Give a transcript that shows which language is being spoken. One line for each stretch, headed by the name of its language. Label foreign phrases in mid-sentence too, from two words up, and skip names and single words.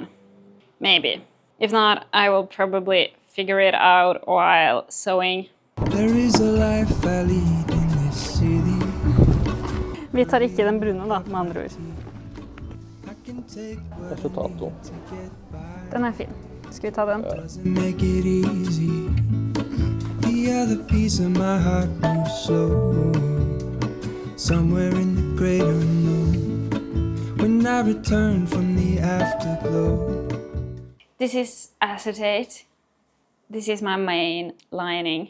English: Maybe. If not, I will probably figure it out while sewing. There is a life I lead in this city.
Norwegian: Vi tar ikke den brune da, med andre ord. Jeg får ta to. Den fin. Skal vi ta den?
English: The other piece of my heart moves slow, somewhere in the great unknown. When I return from the afterglow. This is acetate. This is my main lining.